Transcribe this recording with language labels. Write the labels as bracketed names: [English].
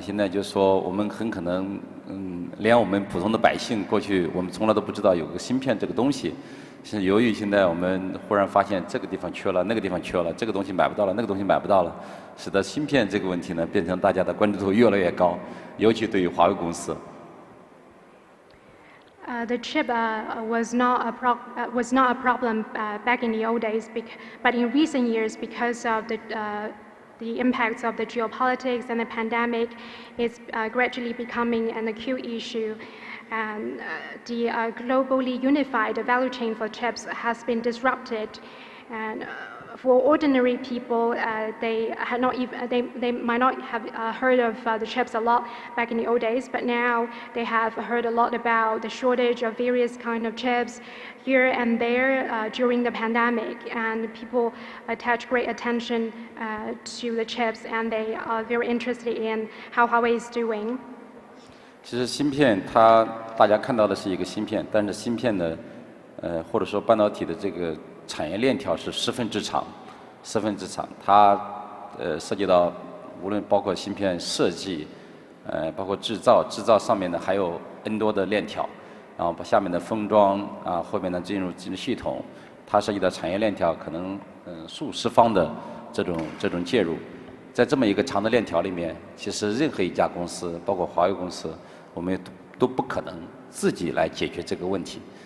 [Chinese] 现在就是说我们很可能，连我们普通的百姓过去我们从来都不知道有个芯片这个东西。是由于现在我们忽然发现这个地方缺了，那个地方缺了，这个东西买不到了，那个东西买不到了，使得芯片这个问题呢变成大家的关注度越来越高，尤其对于华为公司。 [English] The chip was not a problem back in the old days, but in recent years, because of the impacts of the geopolitics and the pandemic, it's gradually becoming an acute issue. And the globally unified value chain for chips has been disrupted. And for ordinary people, they might not have heard of the chips a lot back in the old days, but now they have heard a lot about the shortage of various kind of chips here and there during the pandemic. And people attach great attention to the chips, and they are very interested in how Huawei is doing. [Chinese] 其实芯片大家看到的是一个芯片，但是芯片的或者说半导体的这个产业链条是十分之长，它涉及到无论包括芯片设计，包括制造上面呢还有 N 多的链条，然后下面的封装啊，后面呢进入系统，它涉及到产业链条可能数十方的这种介入，在这么一个长的链条里面，其实任何一家公司，包括华为公司，我们都不可能自己来解决这个问题。